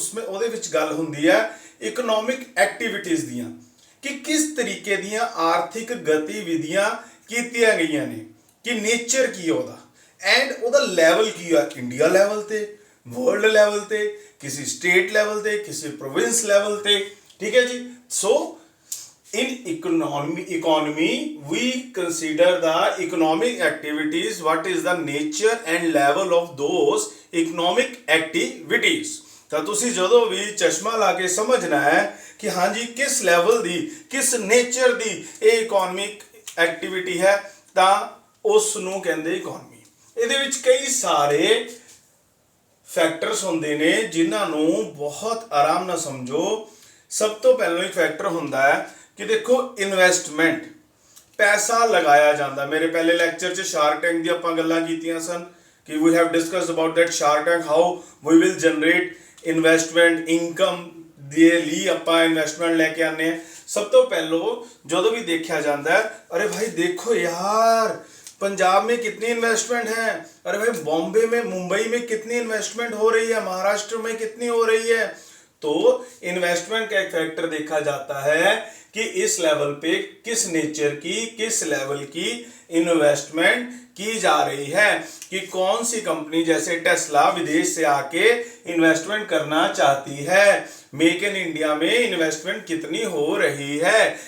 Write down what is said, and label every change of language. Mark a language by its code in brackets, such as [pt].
[pa] ਉਹਦੇ ਵਿੱਚ ਗੱਲ ਹੁੰਦੀ ਹੈ ਇਕਨੋਮਿਕ ਐਕਟੀਵਿਟੀਜ਼ ਦੀਆਂ, ਕਿ ਕਿਸ ਤਰੀਕੇ ਦੀਆਂ ਆਰਥਿਕ ਗਤੀਵਿਧੀਆਂ ਕੀਤੀਆਂ ਗਈਆਂ ਨੇ, ਕਿ ਨੇਚਰ ਕੀ ਉਹਦਾ, ਐਂਡ ਉਹਦਾ ਲੈਵਲ ਕੀ ਆ, ਇੰਡੀਆ ਲੈਵਲ ਤੇ, ਵਰਲਡ ਲੈਵਲ ਤੇ, ਕਿਸੇ ਸਟੇਟ ਲੈਵਲ ਤੇ, ਕਿਸੇ ਪ੍ਰੋਵਿੰਸ ਲੈਵਲ ਤੇ, ਠੀਕ ਹੈ ਜੀ। [en] So in economy we consider the economic activities, what is the nature and level of those economic activities। [pa] ਤਾਂ ਤੁਸੀਂ ਜਦੋਂ ਵੀ ਚਸ਼ਮਾ ਲਾ ਕੇ ਸਮਝਣਾ ਹੈ ਕਿ ਹਾਂਜੀ ਕਿਸ ਲੈਵਲ ਦੀ, ਕਿਸ ਨੇਚਰ ਦੀ ਇਹ ਇਕੋਨਮਿਕ ਐਕਟੀਵਿਟੀ ਹੈ, ਤਾਂ ਉਸ ਨੂੰ ਕਹਿੰਦੇ ਇਕੋਨਮੀ। ਇਹਦੇ ਵਿੱਚ ਕਈ ਸਾਰੇ ਫੈਕਟਰਸ ਹੁੰਦੇ ਨੇ ਜਿਨ੍ਹਾਂ ਨੂੰ ਬਹੁਤ ਆਰਾਮ ਨਾਲ ਸਮਝੋ। ਸਭ ਤੋਂ ਪਹਿਲਾਂ ਇੱਕ ਫੈਕਟਰ ਹੁੰਦਾ ਹੈ ਕਿ ਦੇਖੋ ਇਨਵੈਸਟਮੈਂਟ, ਪੈਸਾ ਲਗਾਇਆ ਜਾਂਦਾ। ਮੇਰੇ ਪਹਿਲੇ ਲੈਕਚਰ 'ਚ ਸ਼ਾਰਕ ਟੈਂਕ ਦੀ ਆਪਾਂ ਗੱਲਾਂ ਕੀਤੀਆਂ ਸਨ ਕਿ [en] we have discussed about that Shark Tank, how we will generate investment income [pa] ਦੇ ਲਈ ਆਪਾਂ ਇਨਵੈਸਟਮੈਂਟ ਲੈ ਕੇ ਆਉਂਦੇ ਹਾਂ। ਸਭ ਤੋਂ ਪਹਿਲਾਂ ਜਦੋਂ ਵੀ ਦੇਖਿਆ ਜਾਂਦਾ ਹੈ, [hi] अरे भाई देखो यार पंजाब में कितनी इन्वेस्टमेंट है, अरे भाई बॉम्बे में, मुंबई में कितनी इन्वेस्टमेंट हो रही है, महाराष्ट्र में कितनी हो रही है। तो इन्वेस्टमेंट का एक फैक्टर देखा जाता है कि इस लेवल पे किस नेचर की, किस लेवल की इन्वेस्टमेंट की जा रही है, कि कौन सी कंपनी जैसे टेस्ला विदेश से आके इन्वेस्टमेंट करना चाहती है, मेक इन इंडिया में इन्वेस्टमेंट कितनी हो रही है।